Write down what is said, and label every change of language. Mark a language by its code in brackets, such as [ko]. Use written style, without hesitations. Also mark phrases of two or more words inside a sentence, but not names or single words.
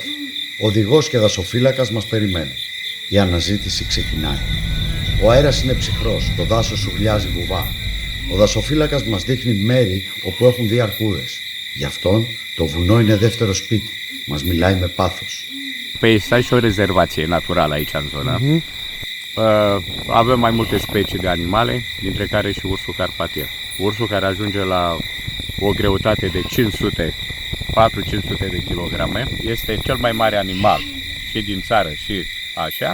[el] Οδηγός και δασοφύλακας μας περιμένουν. Η αναζήτηση ξεκινάει. Ο αέρας είναι ψυχρός, το δάσος σουρλιάζει βουβά. Ο δασοφύλακας μας δείχνει μέρη όπου έχουν δει αρκούδες. Γι' αυτόν το βουνό είναι δεύτερο σπίτι. Μας μιλάει με πάθος. [ro] Păi stai și o rezervație naturală aici în zonă. Avem mai multe specii de animale, dintre care și ursul carpatier. Ursul care ajunge la o greutate de 400-500 de kilograme. Este cel mai mare animal și din țară și așa.